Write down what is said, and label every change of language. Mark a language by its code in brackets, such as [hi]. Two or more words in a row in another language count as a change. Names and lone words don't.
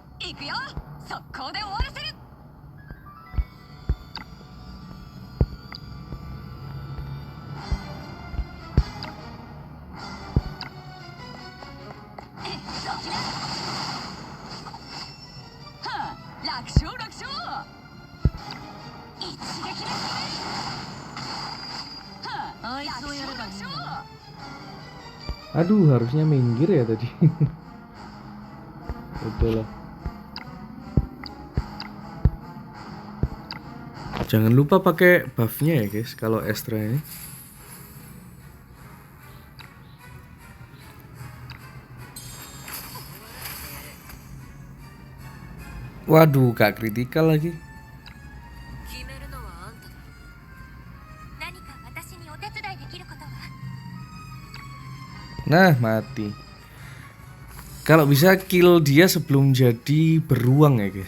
[ja] 行くよ。速攻で終わらせる。そちら。はあ、楽勝楽勝。一撃で決める。はあ、あいつをやればいいんだな。 [id] Aduh, harusnya minggir ya tadi. Udahlah. Jangan lupa pakai buffnya ya guys kalau Astra ini. Waduh, gak kritikal lagi. [ja] 決めるのはあんただ。何か私にお手伝いできることは？ [id] Nah, mati. Kalau bisa kill dia sebelum jadi beruang ya guys.